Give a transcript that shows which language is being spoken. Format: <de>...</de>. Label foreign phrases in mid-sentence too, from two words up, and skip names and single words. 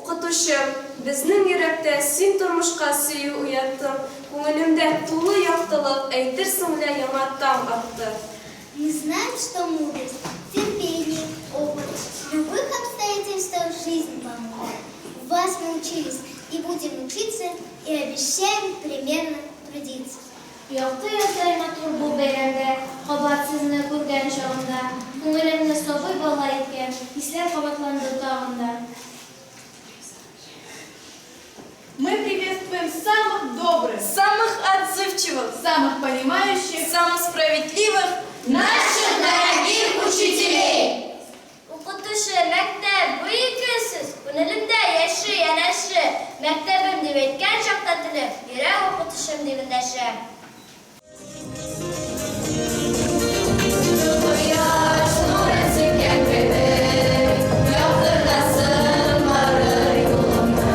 <tt>Укытучым, безнең йөрәктә син тормышка сөю уяттың, күңелемдә тулы яктылык, әйтерсең лә яңа таң атты.</tt> <ru>Мы знаем, что мудрость, терпение, опыт в любых обстоятельствах жизни помогут. У вас мы учились и будем учиться, и обещаем примерно трудиться.</ru> <tt>Якты яздай матур бу бәйрәмдә, кабатсызны күргән чагында, күңелемне сабый бала иткән, хисләр кабатланды тагында.</tt> <ru>Мы приветствуем самых добрых, Самых отзывчивых, самых понимающих, самых справедливых Наших дорогих учителей!</ru> <tt>Укытучы, мәктәп бөйекесез, күңелемдә яшы, янәше, мәктәбем дип әйткән чакта телем, йөрәк укытучым дип эндәшәм. Кояш нуры сипкән кебек, яктыртасың бары юлымны.</tt>